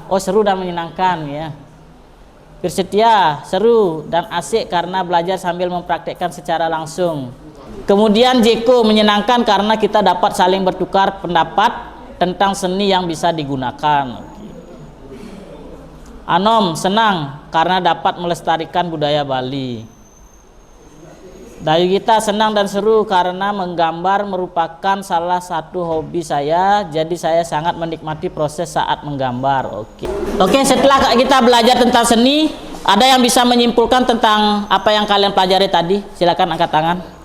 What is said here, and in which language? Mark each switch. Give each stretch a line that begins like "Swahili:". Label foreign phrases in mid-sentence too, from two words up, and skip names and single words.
Indonesian: Oh, seru dan menyenangkan ya. Firsetia, seru dan asik karena belajar sambil mempraktekkan secara langsung. Kemudian Jeko, menyenangkan karena kita dapat saling bertukar pendapat tentang seni yang bisa digunakan. Anom, senang karena dapat melestarikan budaya Bali. Dayu Gita, senang dan seru karena menggambar merupakan salah satu hobi saya, jadi saya sangat menikmati proses saat menggambar. Oke, setelah kita belajar tentang seni, ada yang bisa menyimpulkan tentang apa yang kalian pelajari tadi? Silakan angkat tangan.